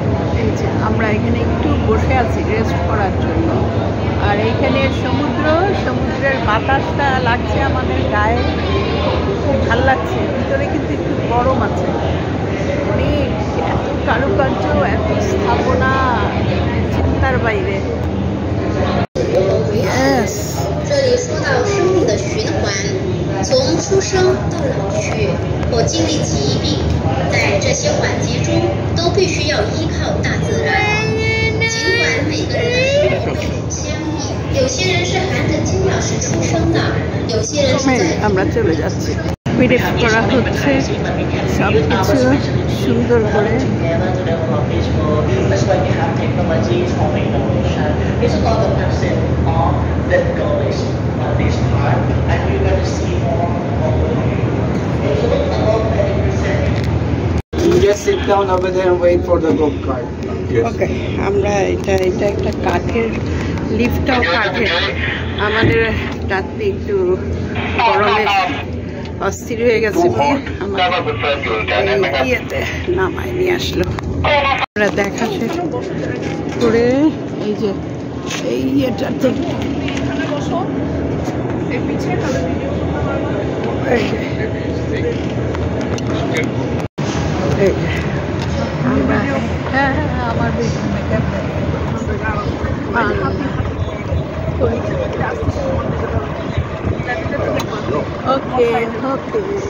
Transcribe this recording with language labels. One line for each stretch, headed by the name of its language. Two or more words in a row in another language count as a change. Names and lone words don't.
Bangla: এই যে আমরা এখানে একটু বসে আছি রেস্ট করার জন্য, আর এইখানে সমুদ্রের বাতাসটা লাগছে আমাদের গায়ে, খুব ভাল লাগছে। ভিতরে কিন্তু একটু গরম আছে, অনেক এত কারুকার্য, এত স্থাপনা, চিন্তার বাইরে।
Chinese: 这里说到生命的循环，从出生到老去或经历疾病，在这些环节中都必须要依靠大自然。尽管每个人的生活相异，有些人是含着金钥匙出生的，有些人是在
Bangla: আমরা চলে যাচ্ছি। পিরিপ করা হচ্ছে সব কিছু সুন্দর করে।
English: Just sit down over there and wait for the go kart.
Bangla: ওকে, আমরা এটা একটা কাঠের, লিফটটাও কাঠের। আমাদের রাত্রি একটু গরমে অস্থির হয়ে গেছে বলে আমাদের ইয়েতে নামায় নিয়ে আসলো। আমরা দেখা শেষ করে এই যে এই ইয়েটাতে এই যে আমরা, হ্যাঁ আমার ওকে ওকে।